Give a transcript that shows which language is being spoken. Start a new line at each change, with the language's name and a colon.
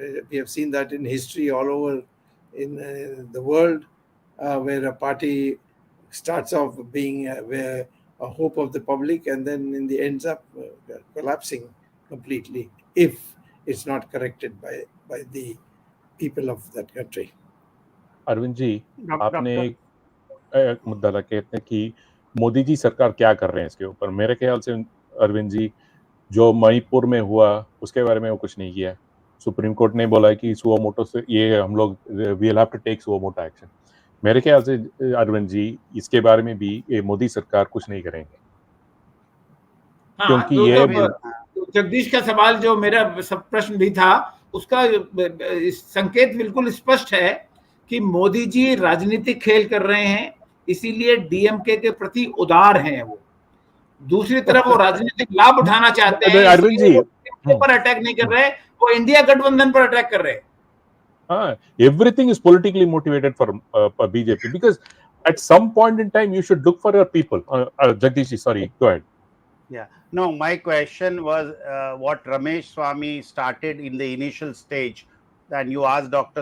English: We have seen that in history all over in the world, where a party starts off being a hope of the public, and then in the ends up collapsing completely if it's not corrected by the people of that country.
Hindi: Arvind ji, आपने एक मुद्दा था, कहते हैं कि मोदी जी सरकार क्या कर रहे हैं इसके ऊपर। मेरे ख्याल से अरविंद जी, जो मणिपुर में हुआ उसके बारे में वो कुछ नहीं किया। सुप्रीम कोर्ट ने बोला है कि सुओ मोटो से ये हम लोग
English: We will have to take suo motu action.
Hindi: मेरे ख्याल से अरविंद जी, इसके बारे में भी ये मोदी सरकार कुछ नहीं करेंगे, हाँ, क्योंकि तो ये तो जगदीश का सवाल जो मेरा सब प्रश्न भी था, उसका संकेत बिल्कुल स्पष्ट है कि मोदी जी राजनीतिक खेल कर रहे हैं, इसीलिए डीएमके के प्रति उदार हैं वो। दूसरी तरफ वो राजनीतिक लाभ उठाना चाहते हैं, अरविंद इसलिए जी, वो DMK पर अटैक नहीं कर रहे, वो इंडिया गठबंधन पर अटैक कर रहे हैं।
English: everything is politically motivated for BJP, because at some point in time you should look for your people. Jagdish, sorry, go ahead. Yeah. No, my question was what Ramesh Swamy started in the initial stage. And you asked Dr.